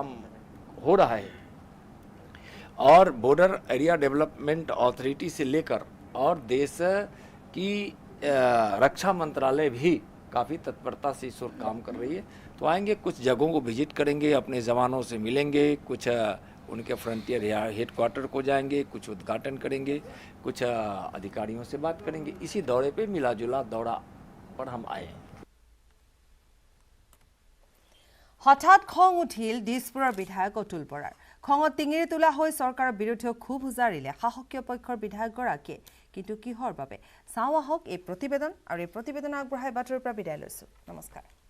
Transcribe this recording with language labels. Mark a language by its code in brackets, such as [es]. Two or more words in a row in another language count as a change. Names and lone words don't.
[hi] हो रहा है और बॉर्डर एरिया डेवलपमेंट अथॉरिटी से लेकर और देश की रक्षा मंत्रालय भी काफ़ी तत्परता से इस ओर काम कर रही है तो आएंगे कुछ जगहों को विजिट करेंगे अपने जवानों से मिलेंगे कुछ उनके [en] frontier headquarter [hi] को जाएंगे कुछ उद्घाटन करेंगे कुछ अधिकारियों से बात करेंगे इसी दौरे पे मिला जुला दौरा पर हम आए [as] হঠাৎ খং উঠিল দিছপুৰৰ বিধায়ক অতুল বৰাৰ খঙত টিঙিৰি তোলা হৈ চৰকাৰৰ বিৰুদ্ধে ক্ষোভ উজাৰিলে শাসকীয় পক্ষৰ বিধায়কগৰাকীয়ে কিন্তু কিহৰ বাবে চাওঁ আহক এই প্ৰতিবেদন আৰু এই প্ৰতিবেদন আগবঢ়াই বাতৰিৰ পৰা বিদায় লৈছো নমস্কাৰ